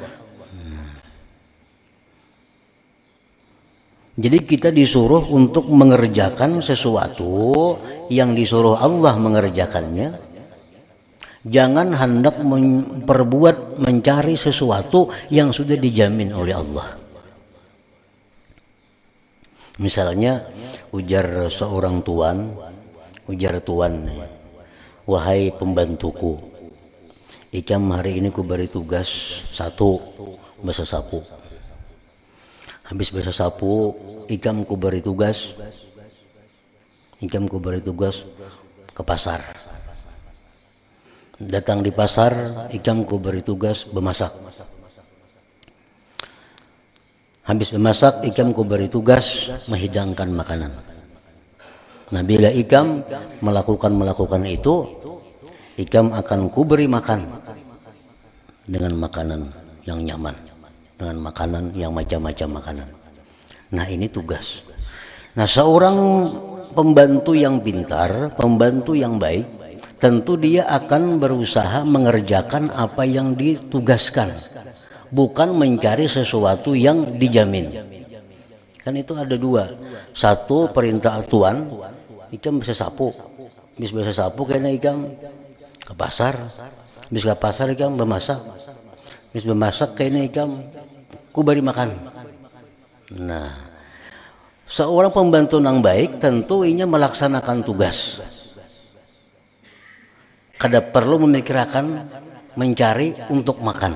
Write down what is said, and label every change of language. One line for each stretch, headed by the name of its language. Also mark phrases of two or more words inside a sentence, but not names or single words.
Banjar: Jadi kita disuruh untuk mengerjakan sesuatu yang disuruh Allah mengerjakannya. Jangan hendak mencari sesuatu yang sudah dijamin oleh Allah. Misalnya ujar seorang tuan, wahai pembantuku, ikam hari ini ku beri tugas satu, basa sapu. Habis basa sapu, ikam ku beri tugas ke pasar. Datang di pasar, ikam ku beri tugas bemasak. Habis bemasak, ikam ku beri tugas menghidangkan makanan. Nah bila ikam melakukan itu, ikam akan ku beri makan dengan makanan yang nyaman, dengan makanan yang macam-macam makanan. Nah ini tugas. Nah seorang pembantu yang pintar, pembantu yang baik, tentu dia akan berusaha mengerjakan apa yang ditugaskan, bukan mencari sesuatu yang dijamin. Kan itu ada dua. Satu perintah tuan, ikam bisa sapu. Bisa sapu kayaknya ikam ke pasar. Bisa ke pasar ikam bemasak. Bisa bemasak kayaknya ikam ku beri makan. Nah, seorang pembantu yang baik tentu ingin melaksanakan tugas. Kada perlu memikirkan mencari untuk makan.